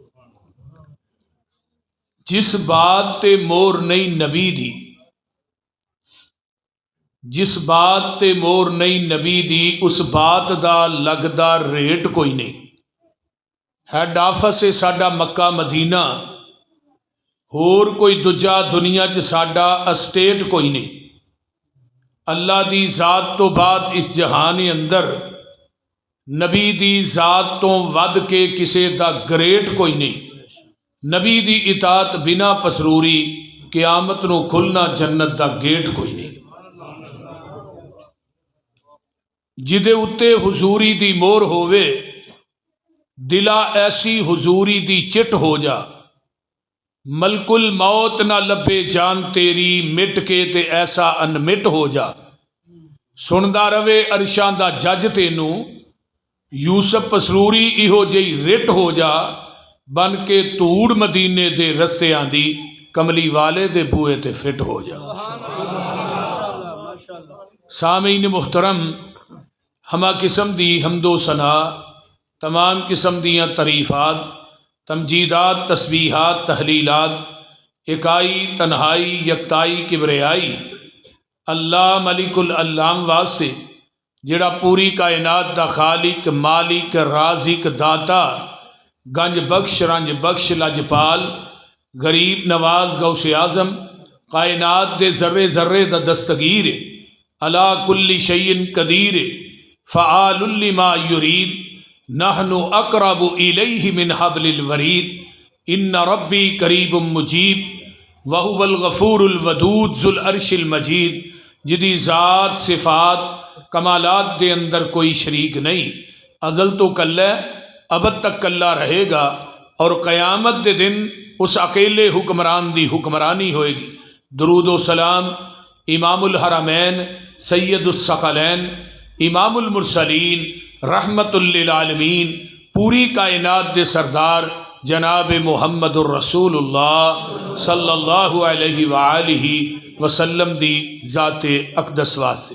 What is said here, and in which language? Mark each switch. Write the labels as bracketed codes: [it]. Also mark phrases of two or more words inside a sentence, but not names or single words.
[pa] جس بات تے مور نہیں نبی دی، جس بات تے مور نہیں نبی دی، اس بات دا لگدا ریٹ کوئی نہیں۔ [en] head office [pa] ہے ساڈا مکہ مدینہ، ہور کوئی دجا دنیا چ ساڈا اسٹیٹ کوئی نہیں۔ اللہ دی ذات تو بعد اس جہان اندر نبی دی ذات تو ود کے کسے دا گریٹ کوئی نہیں۔ نبی دی اطاعت بنا پسروری، قیامت نو کھلنا جنت دا گیٹ کوئی نہیں۔ جدے اتے حضوری دی مور ہووے، دلا ایسی حضوری دی چٹ ہو جا۔ ملک الموت نہ لبے جان تیری، مٹ کے تے ایسا انمٹ ہو جا۔ سندا روے عرشاں دا جج تینو، یوسف پسروری ایہو جئی رٹ ہو جا۔ بن کے توڑ مدینے دے رستے آندی، کملی والے دے بوئے تے فٹ ہو جا۔ سامعین محترم، ہما قسم دی حمد و ثنا، تمام قسم دیاں تعریفات، تمجیدات، تسبیحات، تحلیلات، اکائی، تنہائی، یکتائی، کبریائی اللہ [ar] ملک العلام [pa] واسطے، جڑا پوری کائنات دا خالق، مالک، رازق، داتا، گنج بخش، رنج بخش، لجپال، غریب نواز غوث اعظم کائنات دے ذرے ذرے دا دستگیر [ar] علا کل شیء قدیر فعال لما یرید نحن اقرب الیہ من حبل الورید ان ربی قریب مجیب وہو الغفور الودود ذو العرش المجید، [pa] جدی ذات صفات کمالات دے اندر کوئی شریک نہیں، ازل تو کل ہے، ابد تک کلہ رہے گا، اور قیامت دے دن اس اکیلے حکمران دی حکمرانی ہوئے گی۔ درود و سلام [ar] امام الحرمین سید الثقلین امام المرسلین رحمت للعالمین [pa] پوری کائنات دے سردار جناب محمد الرسول اللہ [ar] صلی اللہ علیہ وآلہ وسلم [pa] دی ذات اقدس واسطے۔